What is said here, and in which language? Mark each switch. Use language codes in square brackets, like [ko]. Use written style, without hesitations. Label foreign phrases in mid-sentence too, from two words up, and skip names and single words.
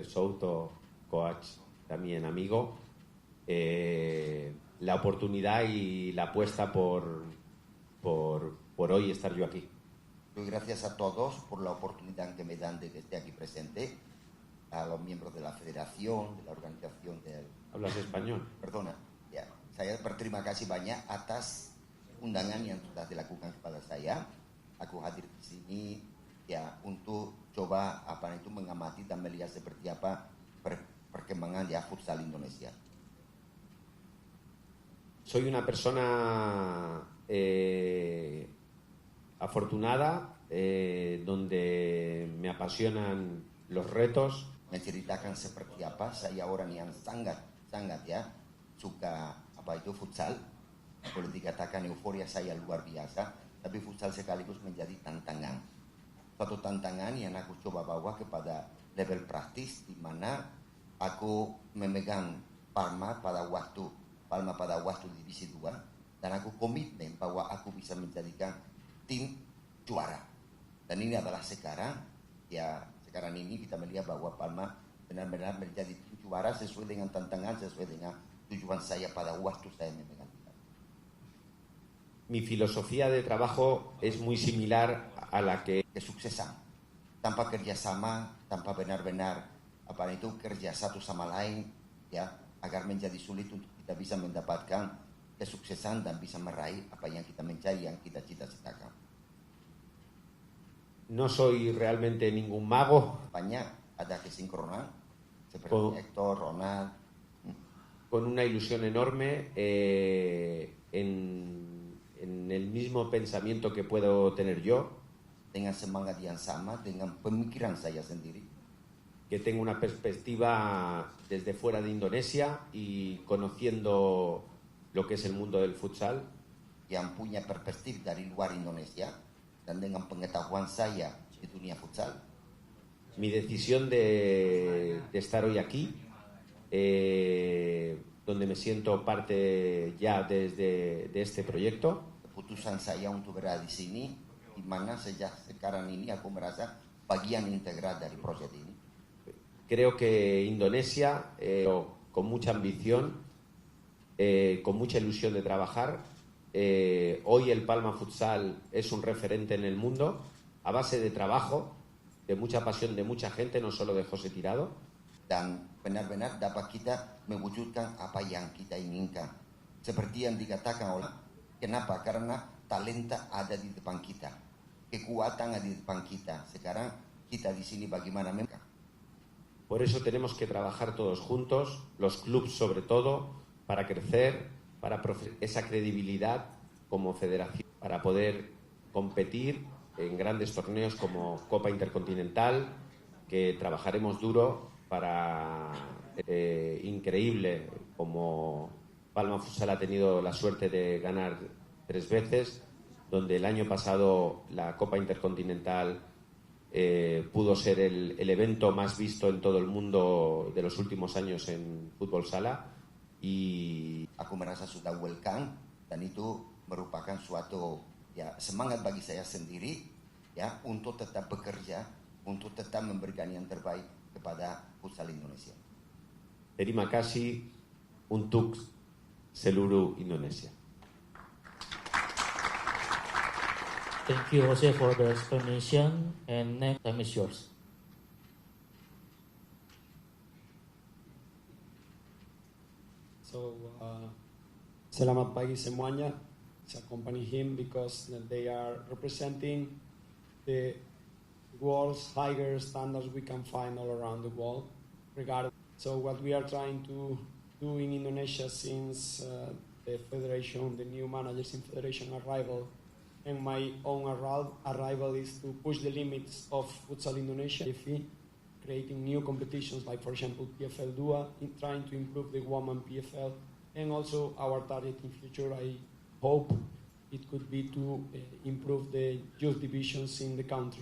[es] Souto, coach, también amigo, la oportunidad y la apuesta por hoy estar yo aquí. Doy gracias a todos por la oportunidad que me dan de que esté aquí presente, a los miembros de la federación, de la organización del... ¿Hablas español? Perdona, ya. [id] Saya berterima kasih banyak atas undangan yang sudah dilakukan kepada saya. Aku hadir di sini ya untuk coba mengamati dan melihat seperti apa perkembangan di futsal Indonesia. [es] Soy una persona afortunada, donde me apasionan los retos. [id] Menceritakan seperti apa saya orang yang sangat ya suka futsal. Boleh dikatakan euforia saya luar biasa, tapi futsal sekaligus menjadi tantangan. Suatu tantangan yang aku coba bawa kepada level praktis di mana aku memegang Palma pada waktu divisi 2 dan aku komitmen bahwa aku bisa menjadikan tim juara. Dan ini adalah sekarang ini kita melihat bahwa Palma benar-benar menjadi tim juara sesuai dengan tantangan, sesuai dengan tujuan saya pada waktu saya memegang. [es] Mi filosofía de trabajo es muy similar a la que [id] kesuksesan tanpa kerjasama, tanpa benar-benar kerja satu sama lain ya agar menjadi sulit untuk kita bisa mendapatkan kesuksesan dan bisa meraih apa yang kita mencari, yang kita cita-citakan. [es] No soy realmente ningún mago. [id] Banyak ada kesinkronan seperti Hector, Ronald. [es] Con una ilusión enorme en el mismo pensamiento que puedo tener yo. [id] Dengan semangat yang sama, dengan pemikiran saya sendiri. [es] Que tengo una perspectiva desde fuera de Indonesia y conociendo lo que es el mundo del futsal. [id] Yang punya perspektif dari luar Indonesia dan dengan pengetahuan saya di dunia futsal. [es] Mi decisión de estar hoy aquí, donde me siento parte ya de este proyecto. [id] Keputusan saya untuk berada di sini, di mana sejak sekarang ini aku merasa bagian integral dari proyek ini. [es] Creo que Indonesia, con mucha ambición, con mucha ilusión de trabajar. Hoy el Palma Futsal es un referente en el mundo a base de trabajo, de mucha pasión de mucha gente, no solo de José Tirado. [id] Dan benar-benar dapat kita mewujudkan apa yang kita inginkan. Seperti yang dikatakan oleh, kenapa? Karena talenta ada di depan kita, kekuatan ada di depan kita. Sekarang kita di sini bagaimana mereka. [es] Por eso tenemos que trabajar todos juntos, los clubes sobre todo, para crecer, para esa credibilidad como federación, para poder competir en grandes torneos como Copa Intercontinental, que trabajaremos duro para increíble, como Palma Futsal ha tenido la suerte de ganar 3 veces, donde el año pasado la Copa Intercontinental pudo ser el evento más visto en todo el mundo de los últimos años en fútbol sala. Y [id] aku merasa sudah welcome, dan itu merupakan suatu ya semangat bagi saya sendiri ya untuk tetap bekerja, untuk tetap memberikan yang terbaik kepada futsal Indonesia. Terima kasih untuk seluruh Indonesia. [en] Thank you, Jose, for the explanation. And next time is yours. So, [id] selamat pagi semuanya. [en] I accompany him because they are representing the world's higher standards we can find all around the world. So, what we are trying to do in Indonesia since the federation, the new managers in federation arrival, and my own arrival is to push the limits of futsal Indonesia, creating new competitions like, for example, PFL Dua, trying to improve the women PFL, and also our target in future, I hope it could be to improve the youth divisions in the country.